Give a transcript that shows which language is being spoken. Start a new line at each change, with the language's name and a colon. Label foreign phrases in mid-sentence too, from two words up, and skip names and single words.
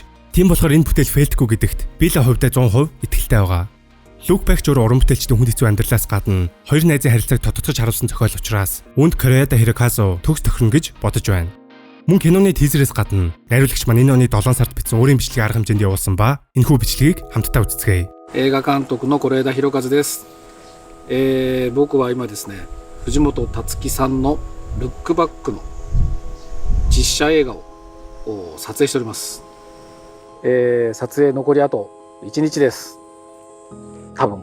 Mongolian: Тийм болохоор энэ бүтээл фейлдэхгүй гэдэгт би л хувьдаа 100% итгэлтэй байгаа. Look Back ч уран бүтээлчдийн хүн хэцүү амьдралаас гадна хоёр найзын харилцааг тодтогч харуулсан зохиол учраас үүнд Koreeda Hirokazu төгс тохирно гэж бодож байна. Мөн киноны тизерээс гадна найруулагч маань энэ оны 7 сард бичсэн өөрийн бичлэгийг арга хэмжээнд явуулсан ба энэхүү бичлэгийг хамтдаа үзцгээе.
Japanese: 映画監督の是枝裕和です。僕は今ですね、藤本辰樹さんのルックバックの実写映画を撮影しております。撮影残りあと1日です。多分。